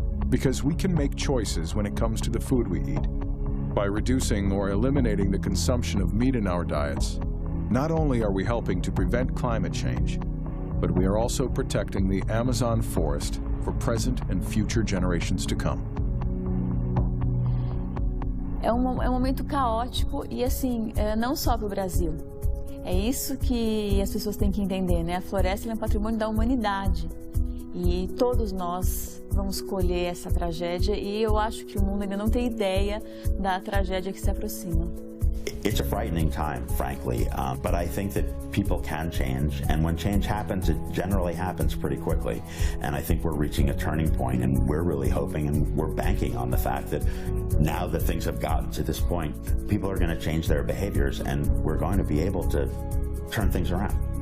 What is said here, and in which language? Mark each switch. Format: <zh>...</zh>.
<en>Because we can make choices when it comes to the food we eat. By reducing or eliminating the consumption of meat in our diets, not only are we helping to prevent climate change, but we are also protecting the Amazon forest for present and future generations to come.</en> <pt>É um momento caótico e assim, não só para o Brasil. É isso que as pessoas têm que entender, né? A floresta é um patrimônio da humanidade e todos nós vamos colher essa tragédia e eu acho que o mundo ainda não tem ideia da tragédia que se aproxima.</pt> <en>It's a frightening time, frankly, but I think that people can change, and when change happens, it generally happens pretty quickly. And I think we're reaching a turning point, and we're really hoping and we're banking on the fact that now that things have gotten to this point, people are going to change their behaviors, and we're going to be able to turn things around.</en>